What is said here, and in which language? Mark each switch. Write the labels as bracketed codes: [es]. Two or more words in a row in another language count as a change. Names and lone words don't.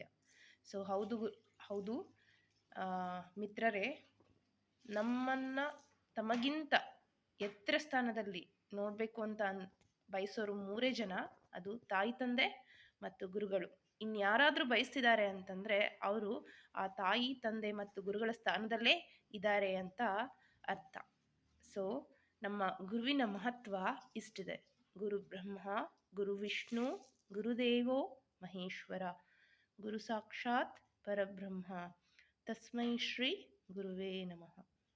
[kn] ಸೊ ಹೌದು ಮಿತ್ರರೇ, ನಮ್ಮನ್ನು ತಮಗಿಂತ ಎತ್ತರ ಸ್ಥಾನದಲ್ಲಿ ನೋಡಬೇಕು ಅಂತ ಬಯಸೋರು ಮೂರೇ ಜನ. ಅದು ತಾಯಿ, ತಂದೆ ಮತ್ತು ಗುರುಗಳು. ಇನ್ಯಾರಾದರೂ ಬಯಸ್ತಿದ್ದಾರೆ ಅಂತಂದರೆ ಅವರು ಆ ತಾಯಿ, ತಂದೆ ಮತ್ತು ಗುರುಗಳ ಸ್ಥಾನದಲ್ಲೇ ಇದ್ದಾರೆ ಅಂತ ಅರ್ಥ. ಸೊ ನಮ್ಮ ಗುರುವಿನ ಮಹತ್ವ ಇಷ್ಟಿದೆ. [sa] ಗುರು ಬ್ರಹ್ಮ, ಗುರು ವಿಷ್ಣು, ಗುರುದೇವೋ ಮಹೇಶ್ವರ, ಗುರು ಸಾಕ್ಷಾತ್ ಪರಬ್ರಹ್ಮ, ತಸ್ಮೈ ಶ್ರೀ ಗುರುವೇ ನಮಃ.